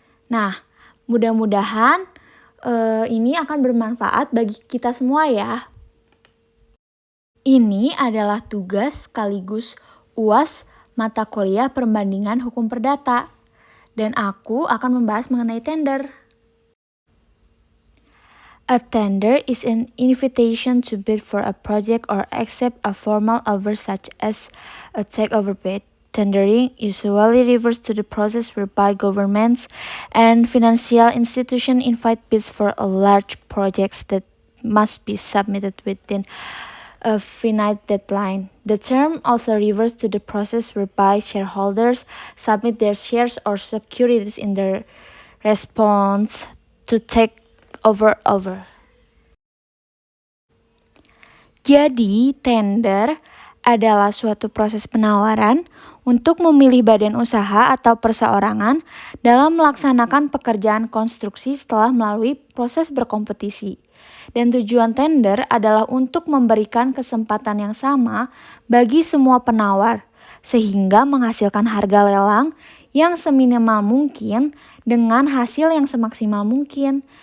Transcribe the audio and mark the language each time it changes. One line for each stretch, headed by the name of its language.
Indonesian: Nah, mudah-mudahan ini akan bermanfaat bagi kita semua ya. Ini adalah tugas sekaligus UAS mata kuliah perbandingan hukum perdata. Dan aku akan membahas mengenai tender.
English: A tender is an invitation to bid for a project or accept a formal offer such as a takeover bid. Tendering usually refers to the process whereby governments and financial institutions invite bids for a large projects that must be submitted within a finite deadline. The term also refers to the process whereby shareholders submit their shares or securities in their response to take over.
Indonesian: Jadi, tender adalah suatu proses penawaran untuk memilih badan usaha atau perseorangan dalam melaksanakan pekerjaan konstruksi setelah melalui proses berkompetisi. Dan tujuan tender adalah untuk memberikan kesempatan yang sama bagi semua penawar, sehingga menghasilkan harga lelang yang seminimal mungkin dengan hasil yang semaksimal mungkin.